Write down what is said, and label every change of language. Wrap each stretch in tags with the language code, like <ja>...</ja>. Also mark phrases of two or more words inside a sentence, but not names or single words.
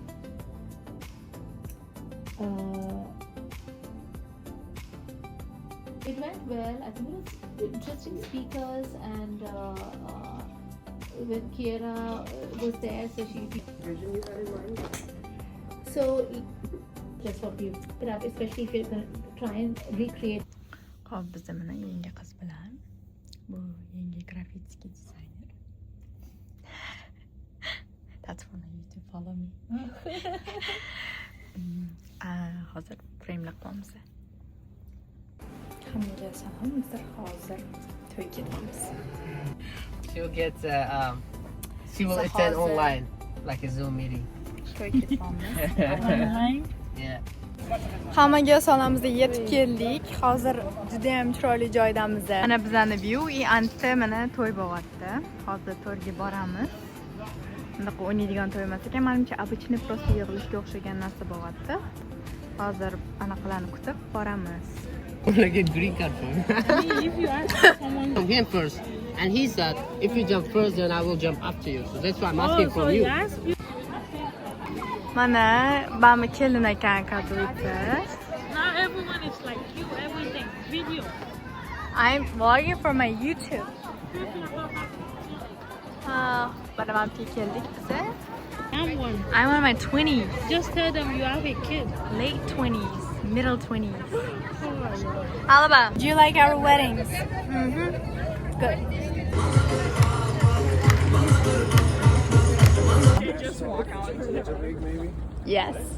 <en>It went well. I think it was interesting speakers, and when Kiera was there, so she. Vision you had in mind? So that's what we put up, especially if you're going to try and recreate.</en> <uz>Hop, bizda mana yangi qiz bilan. Bu yangi grafik dizayner.</uz> <en>That's for my YouTube. Follow me.</en> <uz>Hozir frame'lab qo'yamiz. Hammaga salom. Biz hozir to'yga ketamiz.</uz> <en>She'll get she will So attend how's it? online like a Zoom meeting.</en> <uz>To'yga ketamiz.</uz> <en>Yeah.</en> <uz>Hammaga salomimizda yetib keldik. Hozir juda ham chiroyli joydamiz. Mana bizning view и anti mana to'y bo'lyapti. Hozir to'yga boramiz. Bunday o'ynaydigan to'y emas ekan, menimcha</uz> <ru>обычный просто</ru> <uz>yig'ilishga o'xshagan narsa bo'lyapti. Hozir anaqalarni kutib boramiz.</uz> <en>I want to get green card from him. If you ask someone, From him first. And he said, if you jump first, then I will jump after you. So that's why I'm asking so from you you. ask you.</en> <uz>Mana bami kelin ekan kadroychi.</uz> <en>Not everyone is like you. Everything video. I'm vlogging for my YouTube.</en> <uz>Mana mamki keldik biz.</uz> <en>I'm one. I'm in my 20s, Just tell them you have a kid. late 20s, middle 20s. Alaba, do you like our weddings? Good. Yes.</en>